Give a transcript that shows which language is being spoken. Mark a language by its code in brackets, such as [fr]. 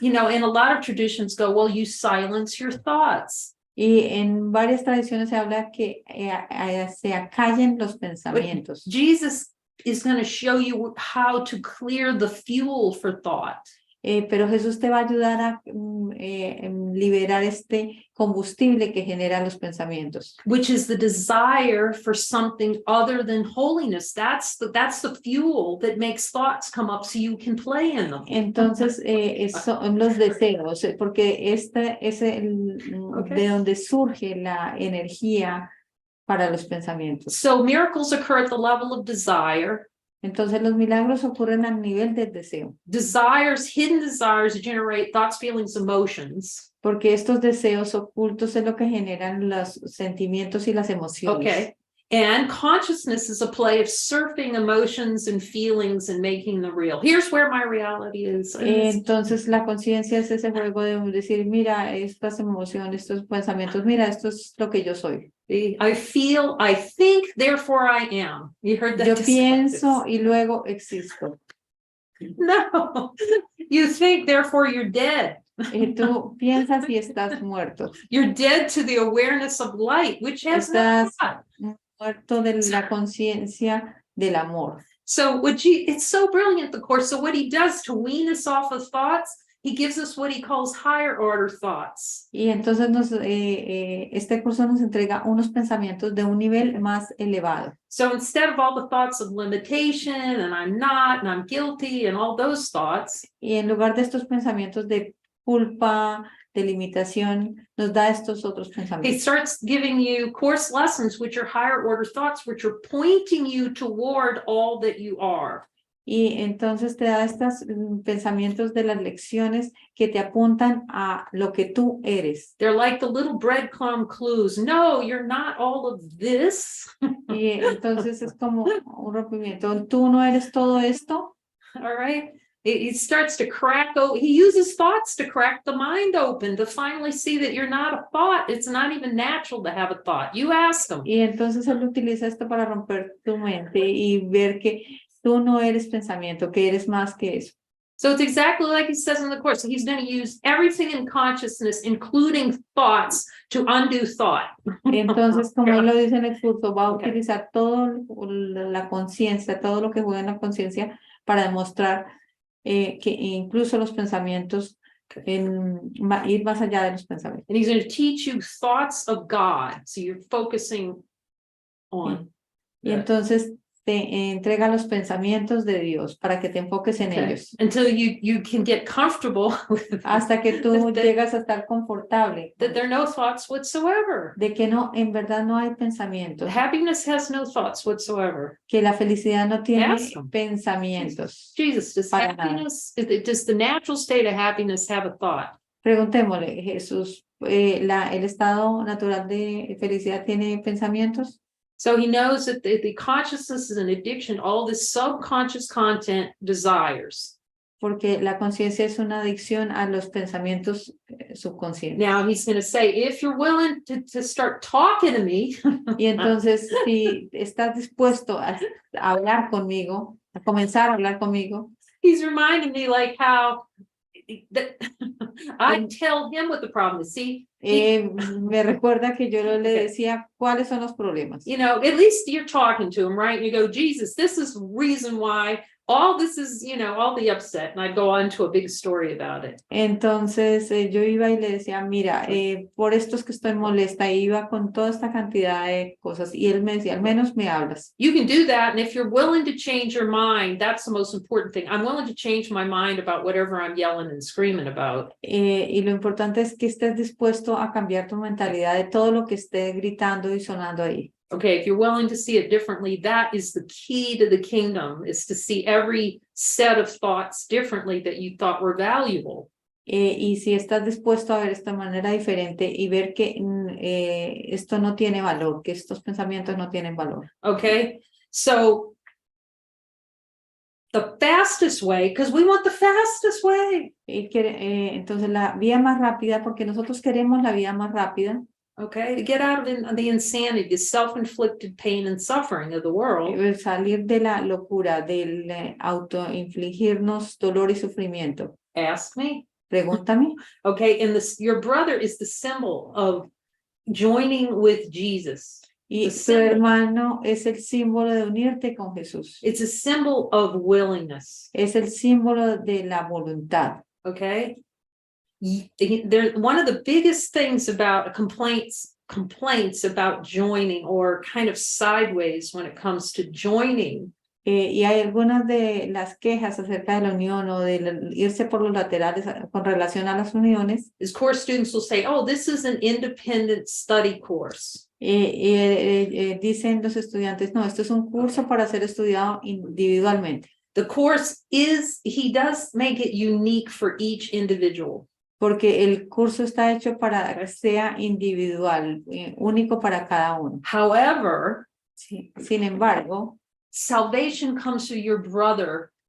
[en] You know, and a lot of traditions go, well, you silence your thoughts. [es] Y en varias tradiciones se habla que se acallen los pensamientos. [en] Jesus is going to show you how to clear the fuel for thought. [es] Pero Jesús te va a ayudar a liberar este combustible que genera los pensamientos. [en] Which is the desire for something other than holiness. That's the fuel that makes thoughts come up so you can play in them. [es] Entonces, son los deseos, porque este es de donde surge la energía para los pensamientos. [en] So miracles occur at the level of desire. [es] Entonces los milagros ocurren al nivel del deseo. [en] Hidden desires generate thoughts, feelings, emotions. [es] Porque estos deseos ocultos es lo que generan los sentimientos y las emociones. [en] Okay. And consciousness is a play of surfing emotions and feelings and making them real. Here's where my reality is. [es] Entonces la conciencia es ese juego de decir, mira, estas emociones, estos pensamientos, mira, esto es lo que yo soy. [en] I feel, I think, therefore I am. You heard that? [es] Yo pienso y luego existo. [en] No, you think, therefore you're dead. [es] Tú piensas y estás muerto. [en] You're dead to the awareness of light, which has [es] Estás no muerto de la conciencia del amor. [en] So it's so brilliant, the course. So what he does to wean us off of thoughts, he gives us what he calls higher order thoughts. [es] Y entonces este curso nos entrega unos pensamientos de un nivel más elevado. [en] So instead of all the thoughts of limitation and I'm not and I'm guilty and all those thoughts. [es] Y en lugar de estos pensamientos de culpa, de limitación, nos da estos otros pensamientos. [en] He starts giving you course lessons, which are higher order thoughts, which are pointing you toward all that you are. [es] Y entonces te da estos pensamientos de las lecciones que te apuntan a lo que tú eres. [en] They're like the little breadcrumb clues. No, you're not all of this. [es] Y entonces es como un rompimiento. Tú no eres todo esto. [en] All right. It starts to crack. He uses thoughts to crack the mind open, to finally see that you're not a thought. It's not even natural to have a thought. You ask him. [es] Y entonces él utiliza esto para romper tu mente y ver que tú no eres pensamiento, que eres más que eso. [en] So it's exactly like he says in the course. So he's going to use everything in consciousness, including thoughts, to undo thought. [es] Entonces, como él lo dice en el curso, va a utilizar todo la conciencia, todo lo que juega en la conciencia para demostrar que incluso los pensamientos, ir más allá de los pensamientos. [en] And he's going to teach you thoughts of God. So you're focusing on. [es] Y entonces te entrega los pensamientos de Dios para que te enfoques en ellos. [en] Until you can get comfortable with [es] hasta que tú llegas a estar confortable. [en] That there are no thoughts whatsoever. [es] De que no, en verdad no hay pensamientos. [en] Happiness has no thoughts whatsoever. [es] Que la felicidad no tiene pensamientos. [en] Jesus, does the natural state of happiness have a thought? [es] Preguntémosle, Jesús, ¿el estado natural de felicidad tiene pensamientos? [en] So he knows that the consciousness is an addiction, all this subconscious content desires. [es] Porque la conciencia es una adicción a los pensamientos subconscientes. [en] Now he's going to say, if you're willing to start talking to me. [es] Y entonces, si estás dispuesto a hablar conmigo, a comenzar a hablar conmigo. [en] He's reminding me like how I tell him what the problem is. See, [es] me recuerda que yo le decía cuáles son los problemas. [en] You know, at least you're talking to him, right? You go, Jesus, this is the reason why all this is, all the upset. And I'd go on to a big story about it. [es] Entonces yo iba y le decía, mira, por esto es que estoy molesta, y iba con toda esta cantidad de cosas, y él me decía, al menos me hablas. [en] You can do that, and if you're willing to change your mind, that's the most important thing. I'm willing to change my mind about whatever I'm yelling and screaming about. [es] Y lo importante es que estés dispuesto a cambiar tu mentalidad de todo lo que esté gritando y sonando ahí. [en] Okay, if you're willing to see it differently, that is the key to the kingdom, is to see every set of thoughts differently that you thought were valuable. [es] Y si estás dispuesto a ver esta manera diferente y ver que esto no tiene valor, que estos pensamientos no tienen valor. [en] Okay, so the fastest way, because we want the fastest way. [es] Entonces la vía más rápida, porque nosotros queremos la vía más rápida. [en] Okay, to get out of the insanity, the self-inflicted pain and suffering of the world. [es] Salir de la locura, del autoinfligirnos dolor y sufrimiento. [en] Ask me. [es] Pregúntame. [en] Okay, and your brother is the symbol of joining with Jesus. [es] Y tu hermano es el símbolo de unirte con Jesús. [en] It's a symbol of willingness. [es] Es el símbolo de la voluntad. [en] Okay. One of the biggest things about complaints about joining, or kind of sideways when it comes to joining. [es] Y hay algunas de las quejas acerca de la unión o de irse por los laterales con relación a las uniones. [en] Is course students will say, oh, this is an independent study course. [es] Dicen los estudiantes, no, esto es un curso para ser estudiado individualmente. [en] The course he does make it unique for each individual. [es] Porque el curso está hecho para que sea individual, único para cada uno. [en] However, [es] sin embargo, [en] salvation comes through your brother.